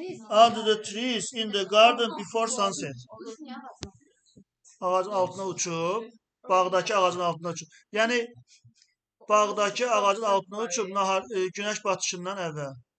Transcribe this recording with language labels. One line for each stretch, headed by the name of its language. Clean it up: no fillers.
English: Under the trees in the garden before sunset.
Azerbaijani: Ağacın altına uçub, bağdakı ağacın altına uçub. Yəni bağdakı ağacın altına uçub günəş batışından əvvəl.